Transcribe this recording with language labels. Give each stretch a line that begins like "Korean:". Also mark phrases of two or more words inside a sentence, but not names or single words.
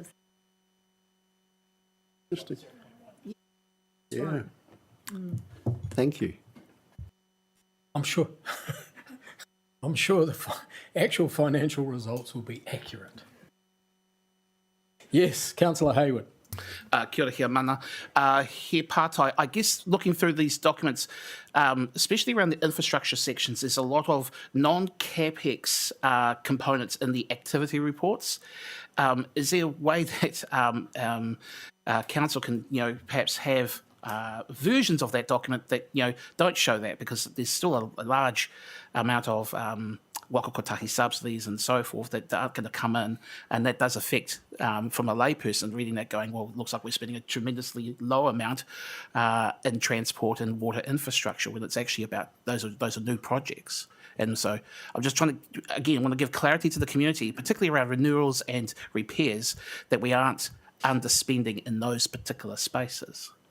English: Interesting. Yeah. Thank you. I'm sure the actual financial results will be accurate. Yes, Councillor Hayward.
Māori: Kia ora, kia mana. He pātai,
English: I guess looking through these documents, especially around the infrastructure sections, there's a lot of non-CapEx components in the activity reports. Is there a way that council can, perhaps have versions of that document that, don't show that, because there's still a large amount of waka kotahi subsidies and so forth that aren't going to come in, and that does affect, from a layperson reading that, going, well, it looks like we're spending a tremendously low amount in transport and water infrastructure, when it's actually about those are new projects. And so I'm just trying to, again, want to give clarity to the community, particularly around renewals and repairs, that we aren't underspending in those particular spaces.